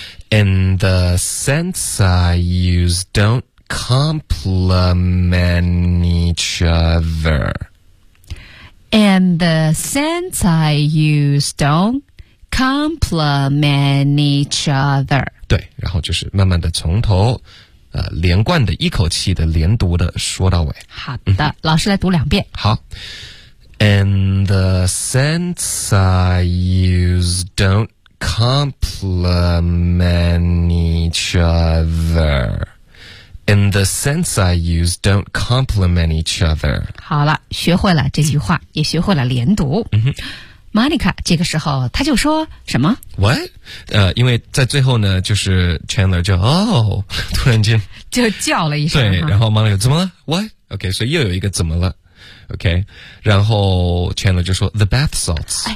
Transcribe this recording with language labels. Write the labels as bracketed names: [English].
[English] In the sense I use don't complement each other. And the sense I use don't complement each other. [Chinese] 对，然后就是慢慢的从头，连贯的一口气的连读的说到尾。好的，老师来读两遍。好。 [English] And the sense I use don't complement each other. In the sense I use, don't complement each other. [Chinese] 好了，学会了这句话，也学会了连读。嗯哼。 Monica 这个时候他就说什么 What?、因为在最后呢就是 Chandler 就哦突然间就叫了一声对然后 Monica 怎么了 What? OK 所以又有一个怎么了OK, 然后 Chandler 就说 [English] The bath salts